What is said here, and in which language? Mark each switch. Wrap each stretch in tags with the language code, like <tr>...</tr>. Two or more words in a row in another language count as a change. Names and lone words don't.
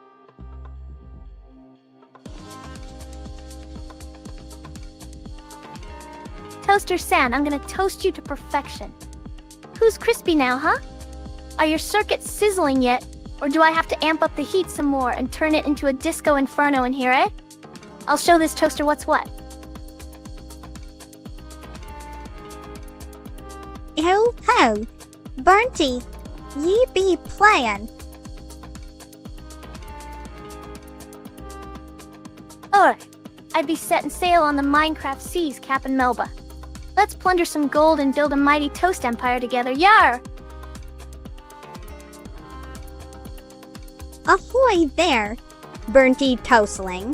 <en>Toaster-san, I'm gonna toast you to perfection. Who's crispy now, huh? Are your circuits sizzling yet? Or do I have to amp up the heat some more and turn it into a disco inferno in here, eh? I'll show this toaster what's what. Ho, Burnty, ye be playin'. Alright, I'd be setting sail on the Minecraft seas, Cap'n Melba. Let's plunder some gold and build a mighty toast empire together. Yar! Ahoy there, Burnty Toastling.</en>